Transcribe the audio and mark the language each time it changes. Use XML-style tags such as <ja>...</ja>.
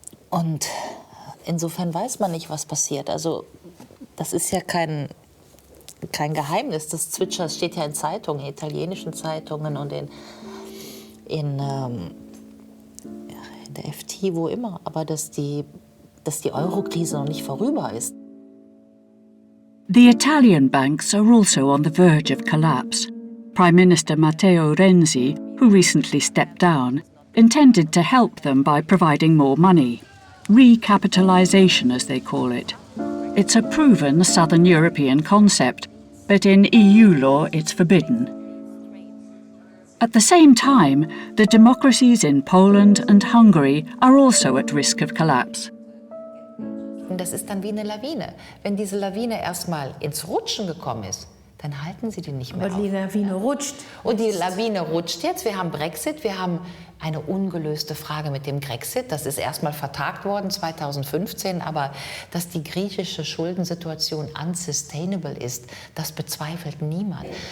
<de>Und insofern weiß man nicht, was passiert. Also das ist ja kein Geheimnis. Das Zwitschern steht ja in Zeitungen, in italienischen Zeitungen und in der FT, wo immer. Aber dass die Euro-Krise noch nicht vorüber ist.</de> <en>The Italian banks are also on the verge of collapse. Prime Minister Matteo Renzi, who recently stepped down, intended to help them by providing more money. Recapitalisation, as they call it. It's a proven Southern European concept, but in EU law it's forbidden. At the same time, the democracies in Poland and Hungary are also at risk of collapse.</en> <de>Und das ist dann wie eine Lawine. Wenn diese Lawine erstmal ins Rutschen gekommen ist, dann halten sie die nicht mehr auf. Aber die Lawine rutscht. Und die Lawine rutscht jetzt. Wir haben Brexit, wir haben eine ungelöste Frage mit dem Grexit. Das ist erstmal vertagt worden 2015, aber dass die griechische Schuldensituation unsustainable ist, das bezweifelt niemand.</de>